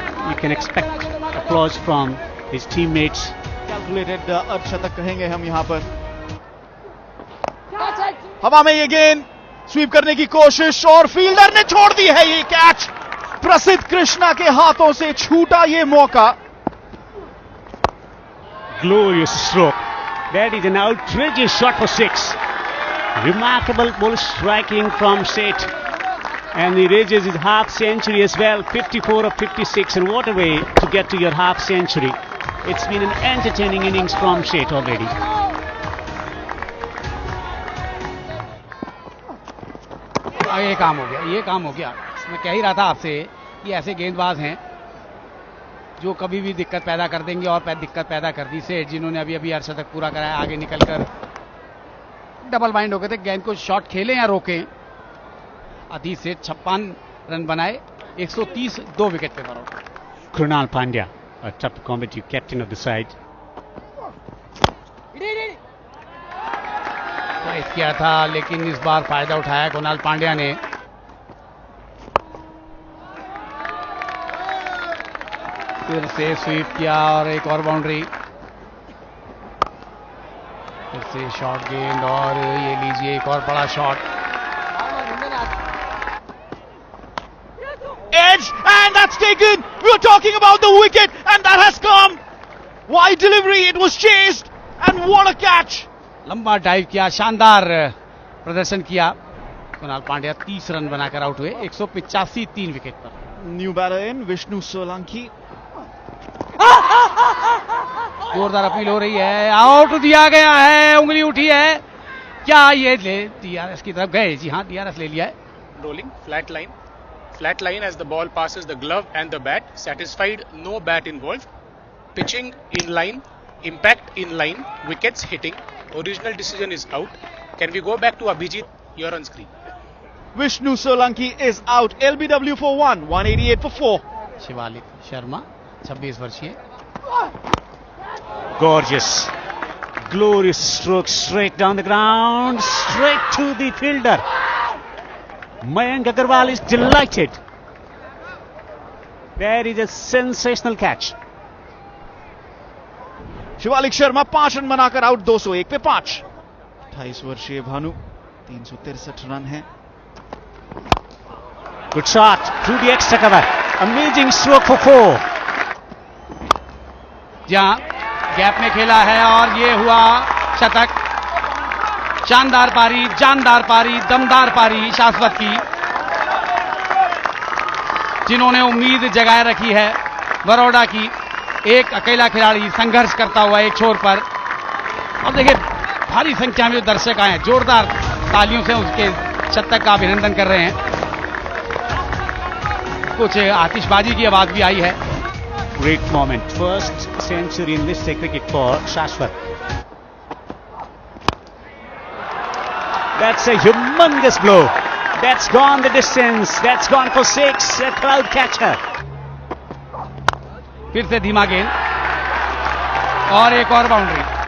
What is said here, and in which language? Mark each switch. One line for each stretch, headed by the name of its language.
English: You can expect applause from his teammates.
Hindi: Calculated अर्धशतक कहेंगे हम यहाँ पर। हवा में ये गेंद स्वीप करने की कोशिश और फील्डर ने छोड़ दी है ये कैच। प्रसिद्ध कृष्णा के हाथों से छूटा ये मौका।
English: Glorious stroke. That is an outrageous shot for 6. Remarkable ball striking from Seth. And he raises his half century as well. 54 of 56. And what a way to get to your half century. It's been an entertaining innings from Seth already.
Hindi: ये काम हो गया, ये काम हो गया। मैं कह ही रहा था आपसे, ये ऐसे गेंदबाज हैं जो कभी भी दिक्कत पैदा कर देंगे और दिक्कत पैदा कर दी। सेठ जिन्होंने अभी अभी अर्धशतक पूरा कराया, आगे निकलकर डबल बाइंड हो गए थे। गेंद को शॉट खेलें या रोकें। अतीत सेठ 56 रन बनाए, 130 2 विकेट पे बरौटा।
English: Krunal Pandya, a tough combative captain of the side.
Hindi: Try किया था लेकिन इस बार फायदा उठाया कृणाल पांड्या ने। फिर से स्वीप किया और एक और बाउंड्री। फिर से शॉर्ट गेंद और ये लीजिए एक और बड़ा shot.
English: Edge and that's taken. We were talking about the wicket and that has come. Wide delivery, it was chased and what a catch.
Hindi: लंबा डाइव किया, शानदार प्रदर्शन किया। कृणाल पांड्या 30 रन बनाकर आउट हुए, 185 3 विकेट पर।
English: New batter in, Vishnu Solanki.
Hindi: जोरदार appeal हो रही है, आउट दिया गया है, उंगली उठी है। क्या ये ले डीआरएस की तरफ गए? जी हाँ, डीआरएस ले लिया है।
English: Rolling, flat line as the ball passes the glove and the bat. Satisfied, no bat involved. Pitching in line, impact in line, wickets hitting. Original decision is out. Can we go back to Abhijit? You're on screen. Vishnu Solanki is out. LBW for 1, 188 for 4.
Hindi: Shivalik Sharma 26 वर्षीय।
English: Gorgeous. Glorious stroke straight down the ground, straight to the fielder. Mayank Agarwal is delighted. That is a sensational catch.
Hindi: Shivalik Sharma 5 run बनाकर out, 201 पे 5। 28 वर्षीय Bhanu, 363 run है।
English: Good shot through the extra cover. Amazing stroke for 4.
Hindi: जहां gap में खेला है और ये हुआ शतक। शानदार पारी, जानदार पारी, दमदार पारी शाश्वत की, जिन्होंने उम्मीद जगाए रखी है बड़ौदा की। एक अकेला खिलाड़ी संघर्ष करता हुआ एक छोर पर, और देखिए भारी संख्या में जो दर्शक आए हैं, जोरदार तालियों से उसके शतक का अभिनंदन कर रहे हैं। कुछ आतिशबाजी की आवाज भी आई है।
English: Great moment. First century in this cricket for Shashwat. That's a humongous blow. That's gone the distance. That's gone for 6. A crowd catcher.
Hindi: फिर से धीमा गेंद और एक और बाउंड्री।